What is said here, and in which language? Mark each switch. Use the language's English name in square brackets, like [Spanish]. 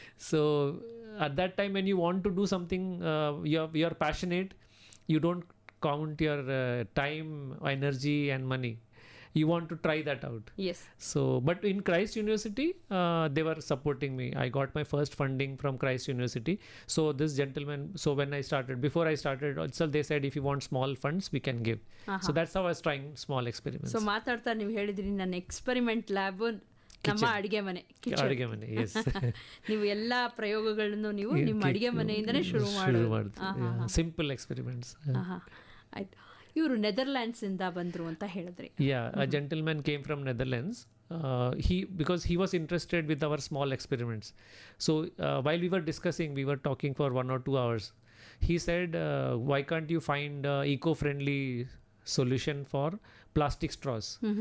[English] So at that time when you want to do something, you're passionate, you don't count your time, energy and money. you want to try that out. Yes. So but in Christ University they were supporting me. I got my first funding from Christ University. So this gentleman, so when I started, before I started itself, they said if you want small funds we can give. So that's how I was trying small experiments. [Kannada] So ಮಾತಾಡ್ತಾ ನೀವು ಹೇಳಿದ್ರಿ ನನ್ನ experiment lab ನಮ್ಮ ಅಡಿಗೆ ಮನೆ, ಅಡಿಗೆ ಮನೆ. S. ನೀವು ಎಲ್ಲಾ ಪ್ರಯೋಗಗಳನ್ನು ನೀವು ನಿಮ್ಮ ಅಡಿಗೆ ಮನೆಯಿಂದನೇ ಶುರು ಮಾಡಿದ್ರಿ. Simple experiments. ಆಯ್ತು. ಇವರು ನೆದರ್ಲ್ಯಾಂಡ್ಸ್ ಇಂದ ಬಂದ್ರು ಅಂತ ಹೇಳಿದ್ರಿ. [English] A gentleman came from Netherlands. Because he was interested with our small experiments. So while we were discussing, we were talking for 1 or 2 hours. He said, why can't you find eco-friendly solution for plastic straws?